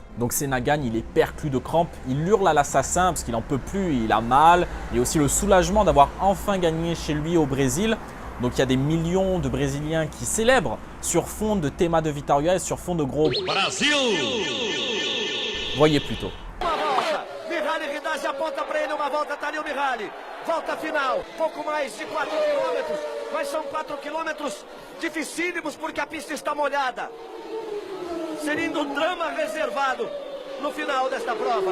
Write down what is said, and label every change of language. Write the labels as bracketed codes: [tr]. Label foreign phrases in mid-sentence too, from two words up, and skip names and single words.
[fr] Donc Senna gagne, il est perclus de crampes, il hurle à l'assassin parce qu'il n'en peut plus, il a mal. Il y a aussi le soulagement d'avoir enfin gagné chez lui au Brésil. Donc il y a des millions de Brésiliens qui célèbrent sur fond de Tema da Vittoria et sur fond de gros Brasil. Voyez plutôt. [pt] Mihaly Ridazzi aponta para ele uma volta, tá ali o Mihaly. Volta final, pouco mais de 4 quilômetros, mas são 4 quilômetros dificílimos porque a pista está molhada. Seria um drama reservado no final desta prova.